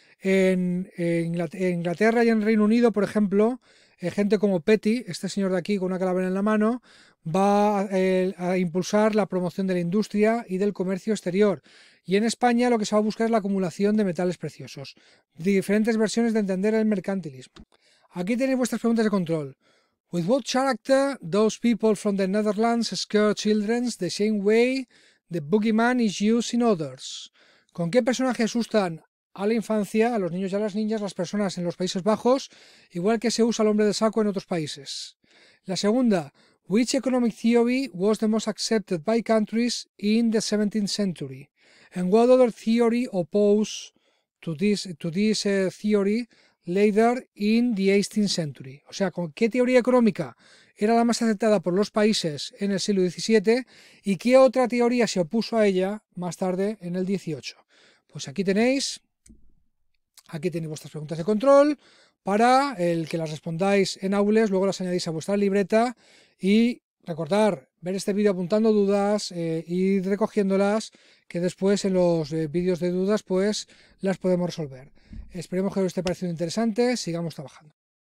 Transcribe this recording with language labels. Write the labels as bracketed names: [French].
[Spanish] En Inglaterra y en Reino Unido, por ejemplo, gente como Petty, este señor de aquí con una calavera en la mano, va a impulsar la promoción de la industria y del comercio exterior. Y en España lo que se va a buscar es la acumulación de metales preciosos. Diferentes versiones de entender el mercantilismo. Aquí tenéis vuestras preguntas de control. [English] With what character those people from the Netherlands scare children the same way the boogeyman is used in others? [Spanish] ¿Con qué personaje asustan a la infancia, a los niños y a las niñas, las personas en los Países Bajos, igual que se usa al hombre de saco en otros países? La segunda, [English] which economic theory was the most accepted by countries in the 17th century? And what other theory opposed to this theory later in the 18th century? [Spanish] O sea, ¿con qué teoría económica era la más aceptada por los países en el siglo XVII y qué otra teoría se opuso a ella más tarde en el XVIII? Pues aquí tenéis vuestras preguntas de control para el que las respondáis en aules, luego las añadís a vuestra libreta y recordar ver este vídeo apuntando dudas, ir recogiéndolas, que después en los vídeos de dudas pues las podemos resolver. Esperemos que os esté pareciendo interesante, sigamos trabajando.